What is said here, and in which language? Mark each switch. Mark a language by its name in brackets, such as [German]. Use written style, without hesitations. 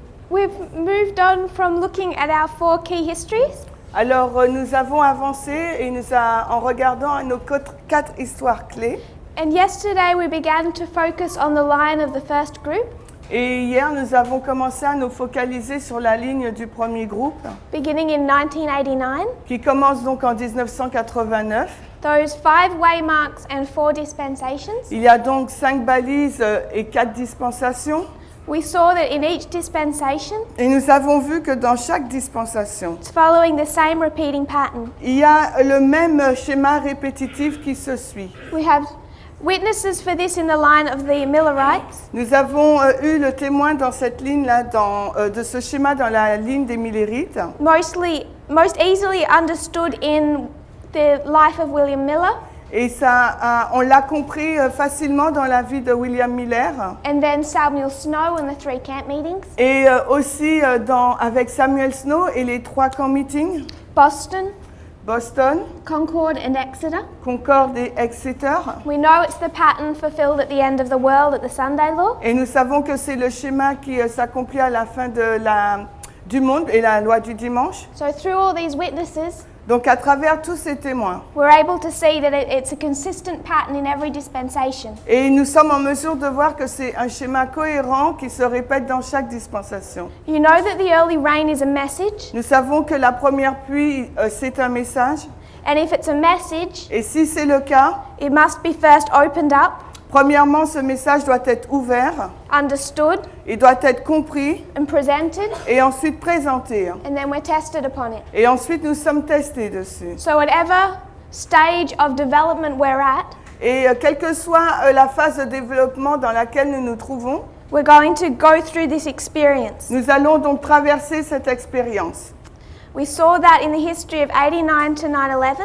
[English] We've moved on from looking at our 4 key histories. [French] Alors, nous avons avancé et en regardant nos 4 histoires clés. [English] And yesterday we began to focus on the line of the first group, [French] Et hier, nous avons commencé à nous focaliser sur la ligne du premier groupe, [English] beginning in 1989. [French] qui commence donc en 1989. [English] Those 5 waymarks and 4 dispensations. [French] Il y a donc 5 balises et 4 dispensations. [English] We saw that in each dispensation, [French] Et nous avons vu que dans chaque dispensation, [English] it's following the same repeating pattern. [French] il y a le même schéma répétitif qui se suit. [English] We have witnesses for this in the line of the Millerites. [French] Nous avons eu le témoin dans cette ligne-là, de ce schéma dans la ligne des Millerites. [English] Most easily understood in the life of William Miller, [French] Et on l'a compris facilement dans la vie de William Miller. [English] and then Samuel Snow in the 3 camp meetings, [French] Et aussi avec Samuel Snow et les 3 camp meetings, Boston, [English] Concord and Exeter. [French] Concorde et Exeter. [English] We know it's the pattern fulfilled at the end of the world at the Sunday law. [French] Et nous savons que c'est le schéma qui s'accomplit à la fin du monde et la loi du dimanche. [English] So through all these witnesses, [French] Donc à travers tous ces témoins, [English] we're able to see that it's a consistent pattern in every dispensation. [French] et nous sommes en mesure de voir que c'est un schéma cohérent qui se répète dans chaque dispensation. [English] You know that the early rain is a message, [French] Nous savons que la première pluie, c'est un message. [English] and if it's a message, [French] Et si c'est le cas, [English] it must be first opened up, [French] premièrement, ce message doit être ouvert, [English] understood, [French] il doit être compris [English] and presented, [French] et ensuite présenté. [English] and then we're tested upon it. [French] Et ensuite, nous sommes testés dessus. [English] So whatever stage of development we're at, [French] Et quelle que soit la phase de développement dans laquelle nous nous trouvons, [English] we're going to go through this experience. [French] nous allons donc traverser cette expérience. [English] We saw that in the history of 89 to 9/11.